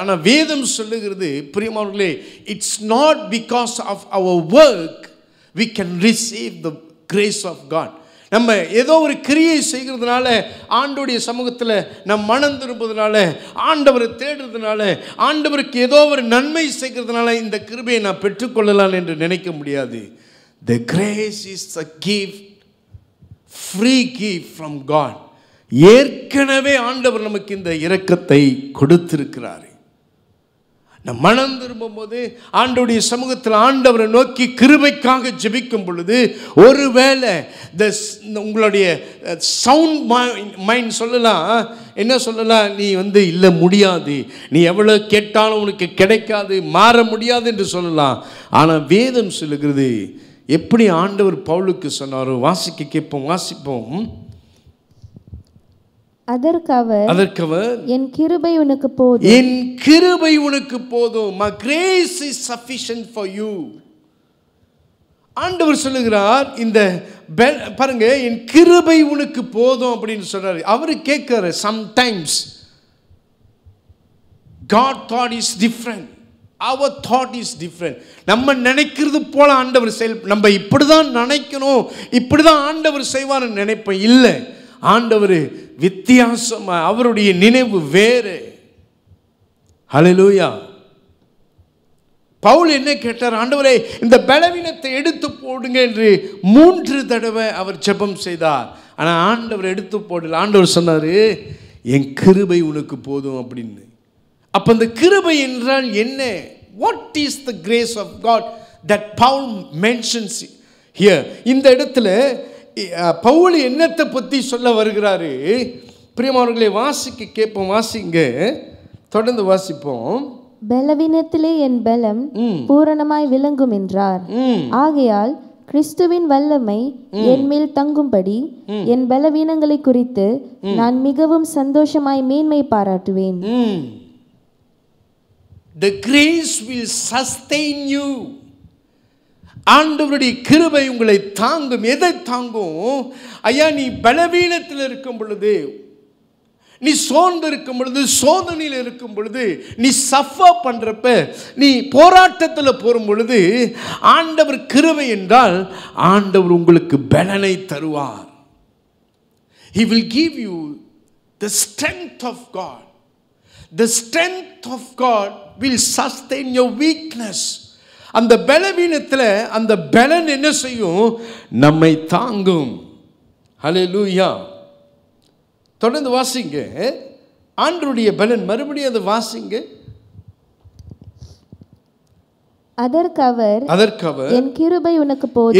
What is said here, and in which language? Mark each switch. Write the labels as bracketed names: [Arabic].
[Tamil] ஆனால் வேதம் சொல்லுகிறது பிரியமானவர்களே, [English] It's not because of our work we can receive the grace of God. [Tamil] நம்ம ஏதோ ஒரு கிரியை செய்கிறதுனால, ஆண்டவருடைய சமூகத்தில் நம் மனம் திரும்புவதனால, ஆண்டவரை தேடுறதுனால, ஆண்டவருக்கு ஏதோ ஒரு நன்மை செய்கிறதுனால இந்த கிருபையை நான் பெற்றுக்கொள்ளலாம் என்று நினைக்க முடியாது. [English] The grace is a gift, free gift from God. [Tamil] ஏற்கனவே ஆண்டவர் நமக்கு இந்த இரக்கத்தை கொடுத்திருக்கிறார். நம் மனம் திரும்பும் போது ஆண்டவருடைய சமூகத்தில் ஆண்டவரை நோக்கி கிருபைக்காக ஜெபிக்கும் பொழுது, ஒருவேளை உங்களுடைய சவுண்ட் மைண்ட் சொல்லலாம், என்ன சொல்லலாம்? நீ இல்லை முடியாது, நீ எவ்வளோ கேட்டாலும் உனக்கு கிடைக்காது, மாற முடியாது என்று சொல்லலாம். ஆனால் வேதம் சொல்லுகிறது, எப்படி ஆண்டவர் பவுலுக்கு சொன்னாரோ, வாசிக்க கேட்போம், வாசிப்போம். அதற்கு அவர், என் கிருபை உனக்கு போதும், என் கிருபை உனக்கு போதும். [English] My grace is sufficient for you. [Tamil] ஆண்டவர் சொல்லுகிறார், இந்த பாருங்க, என் கிருபை உனக்கு போதும் அப்படின்னு சொல்றாரு. அவரு கேட்கிறாரு, [English] sometimes God thought is different, our thought is different. [Tamil] நம்ம நினைக்கிறது போல ஆண்டவர் நம்ம இப்படிதான் நினைக்கணும், இப்படிதான் ஆண்டவர் செய்வார்னு நினைப்போம். இல்லை, ஆண்டவர் வித்தியாசமா, அவருடைய நினைவு வேறு. ஹல்லேலூயா. பவுல் என்ன கேட்டார்? ஆண்டவரே, இந்த பலவீனத்தை எடுத்து போடுங்க என்று 3 தடவை அவர் ஜெபம் செய்தார். ஆனால் ஆண்டவர் எடுத்து போடல. ஆண்டவர் சொன்னார், என் கிருபை உனக்கு போதும் அப்படின்னு. அப்போ அந்த கிருபை என்றால் என்ன? [English] What is the grace of God that Paul mentions here? [Tamil] இந்த இடத்துல பவுல் என்னத்தை பற்றி சொல்ல வருகிறாரு? பிரியமானவர்களே, வாசிக்க கேட்போம், வாசிங்க, தொடர்ந்து வாசிப்போம். பலவீனத்திலே என் பலம் பூரணமாய் விளங்கும் என்றார். ஆகையால் கிறிஸ்துவின் வல்லமை என் மேல் தங்கும்படி என் பலவீனங்களை குறித்து நான் மிகவும் சந்தோஷமாய் மேன்மை பாராட்டுவேன். [English] The grace will sustain you. [Tamil] ஆண்டவருடைய கிருபை உங்களை தாங்கும். எதை தாங்கும்? ஐயா, நீ பலவீனத்தில் இருக்கும் பொழுது, நீ சோர்ந்து இருக்கும் பொழுது, சோதனையில் இருக்கும் பொழுது, நீ சஃபர் பண்றப்ப, நீ போராட்டத்தில் போகும் பொழுது, ஆண்டவர் கிருபை என்றால் ஆண்டவர் உங்களுக்கு பலனை தருவார். [English] He will give you the strength of God. The strength of God will sustain your weakness. [Tamil] அந்த பலவீனத்தில் அந்த பலன் என்ன செய்யும்? நம்மை தாங்கும். ஹல்லேலூயா. தொடர்ந்து வாசிங்க. ஆண்டவருடைய பலன், மறுபடியும் அதை வாசிங்க. அதற்கு அவர், என் கிருபை உனக்கு போதும்,